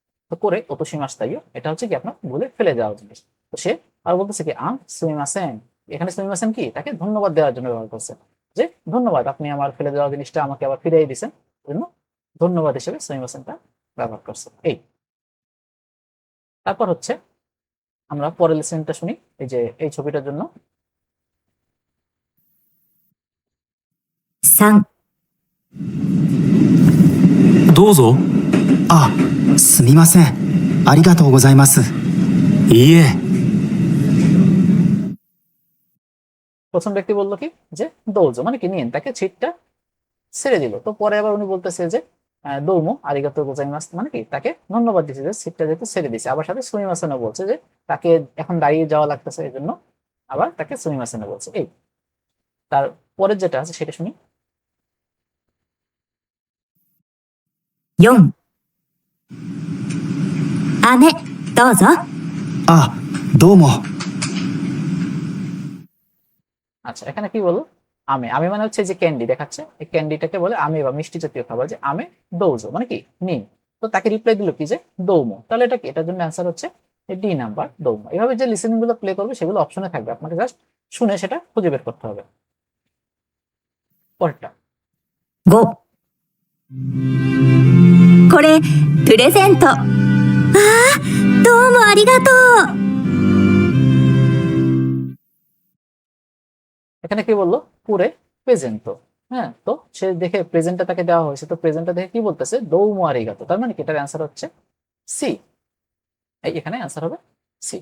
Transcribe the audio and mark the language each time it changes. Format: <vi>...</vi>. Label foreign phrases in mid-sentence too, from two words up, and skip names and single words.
<bn>তো করে ওতোশিমাস্তাইও এটা হচ্ছে কি আপনার ভুলে ফেলে দেওয়া জিনিস। তো সে আর বলতেছে কি সুমিমাসেন, এখানে সুমিমাসেন কি তাকে ধন্যবাদ দেওয়ার জন্য ব্যবহার করছে, যে ধন্যবাদ আপনি আমার ফেলে দেওয়া জিনিসটা আমাকে আবার ফিরিয়ে দিয়েছেন, জন্য ধন্যবাদ হিসেবে সুমিমাসেনটা ব্যবহার করছে। এই তারপর হচ্ছে আমরা পরের লেসনটা শুনি, এই যে এই ছবিটার জন্য।</bn> <ja>3、どうぞ。あ、すみません。ありがとうございます。いいえ。</ja> <bn>প্রথম ব্যক্তি বললো কি যে দৌজো মানে কি নিন, তাকে ছিটটা ছেড়ে দিল। তো পরে আবার উনি বলতেছে যে</bn> <ja>どうも ありがとう ございます</ja> <bn>মানে কি তাকে ধন্যবাদ দিচ্ছে যে ছিটটা যেহেতু ছেড়ে দিছে। আবার সাথে সুমিমাসেনও বলছে যে তাকে এখন দাঁড়িয়ে যাওয়া লাগতেছে, এই জন্য আবার তাকে সুমিমাসেনও বলছে। এই তার পরের যেটা আছে সেটা শুনি।</bn> <ja>4、姉、どうぞ。あ、どうも。</ja> <bn>আচ্ছা এখানে কি বললো আমে, আমি মানে হচ্ছে যে ক্যান্ডি দেখাচ্ছে, এই ক্যান্ডিটাকে বলে আমে বা মিষ্টি জাতীয় খাবার, যে</bn> <ja>飴 どうぞ</ja> <bn>মানে কি নিন। তো তাকে রিপ্লাই দিল কি যে দৌমো, তাহলে এটা কি, এটার জন্য অ্যান্সার হচ্ছে</bn> <en>D number</en> <bn>দৌমো। এভাবে যে লিসেনিং গুলো প্লে করবে সেগুলো অপশনে থাকবে, আপনাকে জাস্ট শুনে সেটা খুঁজে বের করতে হবে। পরেরটা</bn> <ja>5、これ、プレゼント。ああ、どうもありがとう。</ja> <bn>এখানে কি বললো</bn> <ja>これ プレゼント.</ja> <bn>হ্যাঁ, তো সে দেখে প্রেজেন্টটা তাকে দেওয়া হয়েছে, তো প্রেজেন্টটা দেখে কি বলতেছে</bn> <ja>どうも ありがとう,</ja> <bn>তার মানে কি এটার অ্যান্সার হচ্ছে সি। এখানে অ্যান্সার হবে সি।</bn>